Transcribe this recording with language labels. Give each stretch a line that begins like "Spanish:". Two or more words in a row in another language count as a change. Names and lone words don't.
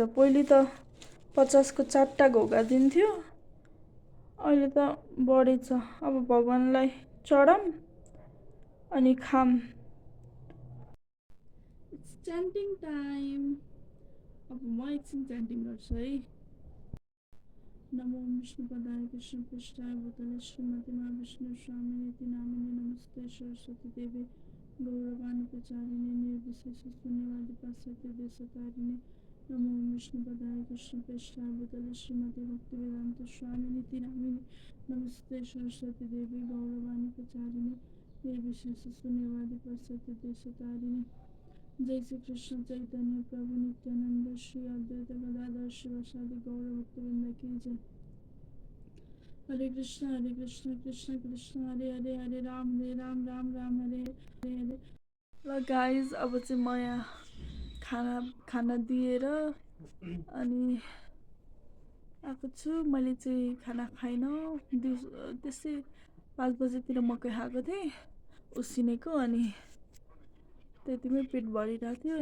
Nepali: पहिले त 50को 4टा घोगा दिन्थ्यो, अहिले त बढेछ। अब भगवान्लाई चढाऊँ अनि खाम।
English: It's chanting time.
Nepali: अब म एकछिन च्यान्टिङ गर्छु है।
Sanskrit: नमो विष्णुपदाय कृष्णपृष्ठाय भूतले श्रीमती महाविष्णु स्वामिनीति नामिने नमस्ते सरस्वती देवी गौरवाणी प्रचारिणे निर्विशेष शून्यवादी पाश्चात्य देशतारिणे नमो विष्णुपदाय कृष्णपृष्ठाय भूतले श्रीमती भक्तिवेदांत स्वामिनीति नामिने नमस्ते सरस्वती देवी गौरवाणी प्रचारिणे निर्विशेष शून्यवादी पाश्चात्य देशतारिणे। जय श्री कृष्ण चैतन्य प्रभु नित्यानंद श्री अद्वैत गदाधर शिवासादि गौर भक्तवृंद की जय। हरे कृष्ण कृष्ण कृष्ण हरे हरे, हरे राम राम हरे हरे।
Nepali: ल गाइज, अब चाहिँ म यहाँ खाना दिएर अनि आएको छु। मैले चाहिँ खाना खाइनँ। त्यसै 5 बजेतिर मकै खाएको थिएँ उसिनेको, अनि त्यतिमै पेट भरिरहेको थियो।